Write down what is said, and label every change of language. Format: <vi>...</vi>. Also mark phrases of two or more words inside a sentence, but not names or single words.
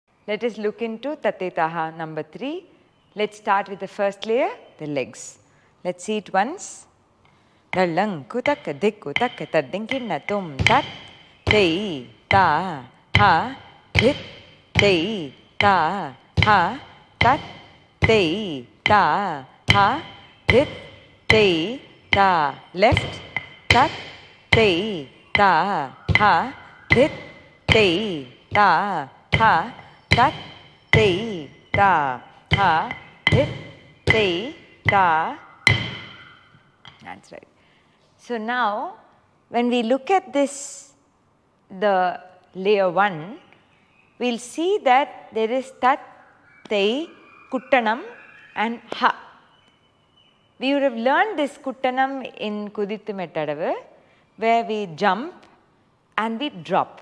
<en>let us look into Tat Tei Ta Ha number 3. Let's start with the first layer, the legs. Let's see it once. Dalang kutak dikku tak tadinkin tum tat tei ta ha dhit tei ta ha tat tei ta ha dhit tei ta left tat tei ta ha dhit tei ta ha tat tei ta ha dhit tei ta. That's right. So now when we look at this, the layer 1, we'll see that there is tat, tei, kuttanam and ha. We would have learned this kuttanam in Kudithu Mettadavu, where we jump and we drop.</en>